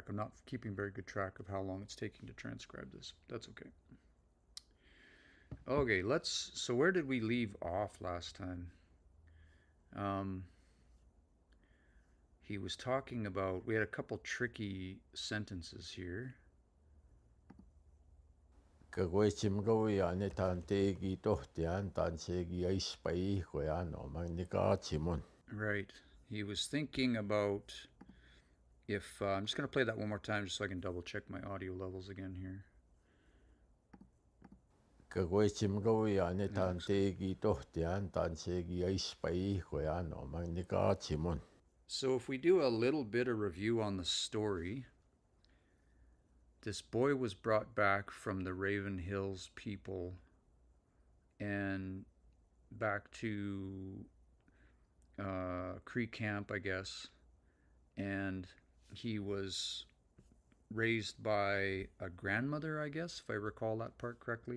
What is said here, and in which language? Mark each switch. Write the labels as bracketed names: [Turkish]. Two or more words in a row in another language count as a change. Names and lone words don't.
[English] I'm not keeping very good track of how long it's taking to transcribe this. That's okay. Okay, so where did we leave off last time? He was talking about, we had a couple tricky sentences here. [Cree] Kagwe chimgawi ane tante gi tohtian tanse gi aispai koyano magnika chimon. [English] Right. He was thinking about if, I'm just going to play that one more time just so I can double check my audio levels again here. [Cree] Kagwe chimgawi ane tante gi tohtian tanse gi aispai koyano magnika chimon. [English] So if we do a little bit of review on the story, this boy was brought back from the Raven Hills people and back to Cree Camp, I guess, and he was raised by a grandmother, I guess, if I recall that part correctly.